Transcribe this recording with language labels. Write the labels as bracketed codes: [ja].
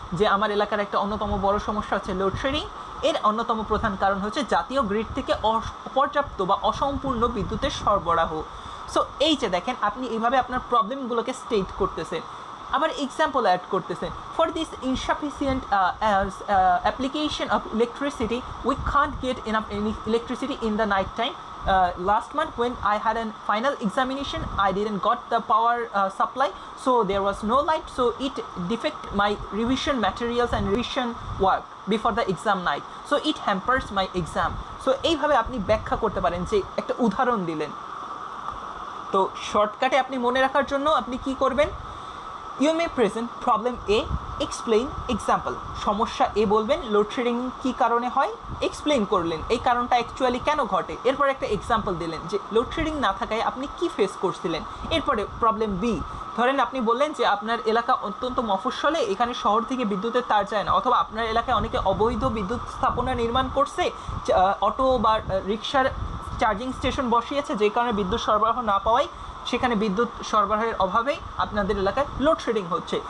[bn] যে আমার এলাকার একটা অন্যতম বড় সমস্যা হচ্ছে লোডশেডিং। এর অন্যতম প্রধান কারণ হচ্ছে জাতীয় গ্রিড থেকে অপর্যাপ্ত বা অসম্পূর্ণ বিদ্যুতের সরবরাহ। সো এই যে দেখেন, আপনি এইভাবে আপনার প্রবলেমগুলোকে স্টেট করতেছেন, আবার এক্সাম্পল অ্যাড করতেছেন। [en] For this insufficient application of electricity we can't get enough electricity in the night time. Last month when I had a final examination, I didn't got the power supply, so there was no light, so it defect my revision materials and revision work before the exam night, so it hampers my exam. [bn] So এইভাবে আপনি ব্যাখ্যা করতে পারেন, যে একটা উদাহরণ দিলেন। তো শর্টকাটে আপনি মনে রাখার জন্য আপনি কি করবেন? [en] You may present problem A, explain example. [bn] সমস্যা এ বলবেন, লোডশেডিং কী কারণে হয় এক্সপ্লেইন করলেন, এই কারণটা অ্যাকচুয়ালি কেন ঘটে। এরপর একটা এক্সাম্পল দিলেন যে লোডশেডিং না থাকায় আপনি কি ফেস করছিলেন। এরপরে প্রবলেম বি, ধরেন আপনি বললেন যে আপনার এলাকা অত্যন্ত মফস্বলে, এখানে শহর থেকে বিদ্যুতের তার যায় না, অথবা আপনার এলাকায় অনেকে অবৈধ বিদ্যুৎ স্থাপনা নির্মাণ করছে, অটো বা রিক্সার চার্জিং স্টেশন বসিয়েছে, যে কারণে বিদ্যুৎ সরবরাহ না পাওয়ায় সেখানে বিদ্যুৎ সরবরাহের অভাবে আপনাদের এলাকায় লোডশেডিং হচ্ছে।